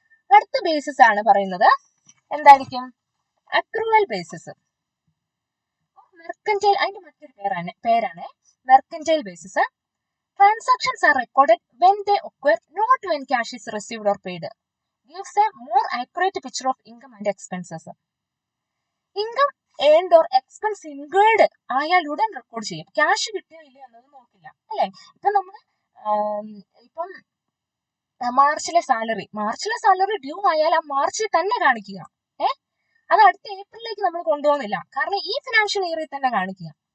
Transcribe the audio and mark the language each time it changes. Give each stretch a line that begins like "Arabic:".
Malayalam: അടുത്ത ബേസിസ് ആണ് പറയുന്നത് എന്തായിരിക്കും? Accrual basis. മെർക്കന്റൈൽ അതിന്റെ മറ്റൊരു പേരാണ് mercantile basis.
English: Transactions are recorded when they occur not when cash is received or paid. gives a more accurate picture of income and expenses. Income earned or expense incurred
Malayalam: ആയാൽ ഉടൻ
English: Record ചെയ്യും.
Malayalam: Cash കിട്ടിയോ ഇല്ലയോ എന്നത് നോക്കില്ല. അല്ലെ? ഇപ്പൊ നമ്മൾ ഇപ്പം മാർച്ചിലെ സാലറി ഡ്യൂ ആയാൽ ആ മാർച്ചിൽ തന്നെ കാണിക്കുക. അത് അടുത്ത ഏപ്രിലേക്ക് നമ്മൾ കൊണ്ടുപോകുന്നില്ല. കാരണം ഈ ഫിനാൻഷ്യൽ ഇയറിൽ തന്നെ കാണിക്കുക.